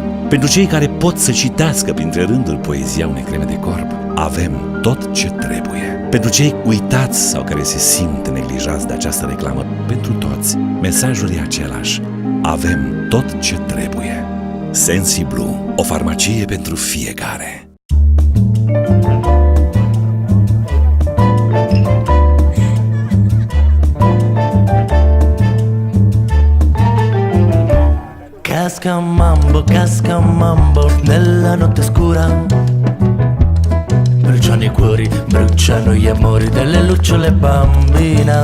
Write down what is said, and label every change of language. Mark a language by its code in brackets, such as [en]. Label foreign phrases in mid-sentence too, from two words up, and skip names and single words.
[ro] Pentru cei care pot să citească printre rânduri poezia unei creme de corp, avem tot ce trebuie. Pentru cei uitați sau care se simt neglijați de această reclamă, pentru toți, mesajul e același. Avem tot ce trebuie. Sensiblu, o farmacie pentru fiecare. [it] Casca mambo nella notte scura. Bruciano i cuori, bruciano gli amori delle lucciole bambina.